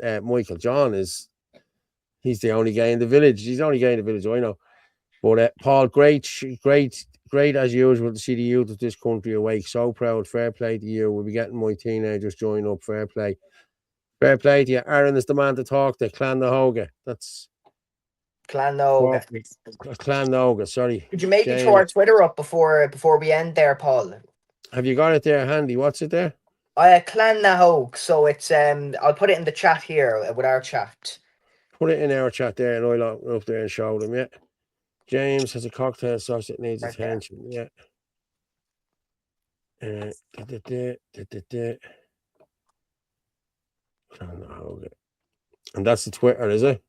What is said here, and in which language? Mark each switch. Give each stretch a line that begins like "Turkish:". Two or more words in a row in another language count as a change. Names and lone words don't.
English: Michael John he's the only guy in the village. He's the only guy in the village I know. But Paul, great as usual to see the youth of this country awake. So proud. Fair play to you. We'll be getting my teenagers join up. Fair play. Fair play to you. Aran is the man to talk to. Clann hÓige. That's Clann hÓige. Clann hÓige. Sorry. Could you maybe James. throw our Twitter up before we end there, Paul? Have you got it there handy? What's it there? Clann hÓige. So it's I'll put it in the chat here with our chat. Put it in our chat there, and I'll go up there and show them. Yeah. James has a cocktail sauce that needs attention. Yeah. And that's the Twitter, is it?